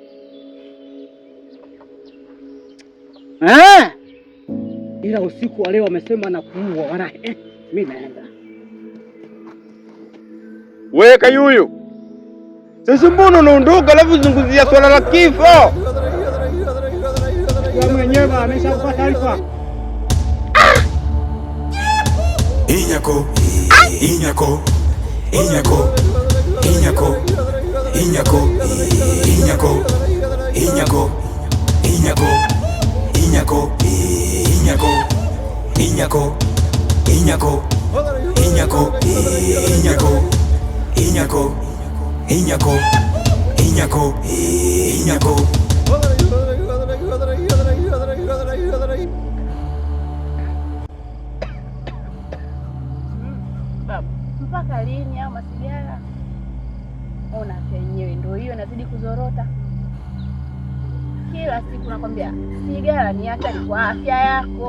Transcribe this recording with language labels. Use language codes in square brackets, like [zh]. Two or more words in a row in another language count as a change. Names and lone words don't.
[sw] Ila usiku wa leo wamesema na kuua wala mimi naenda. Weka yuyu. Sasa mbona unaondoka alafu zunguzia swala la kifo? Wewe mwenyewe ameshapata taarifa. Iñako, Iñako, Iñako, Iñako, Iñako, Iñako, Iñako, Iñako, Iñako, Iñako, Iñako, Iñako, Iñako, Iñako, Iñako, Inyako, inyako, inyako. Mpaka lini au masigara? Ona yenyewe ndio hiyo inazidi kuzorota. Kila siku nakwambia sigara ni hatari kwa afya yako.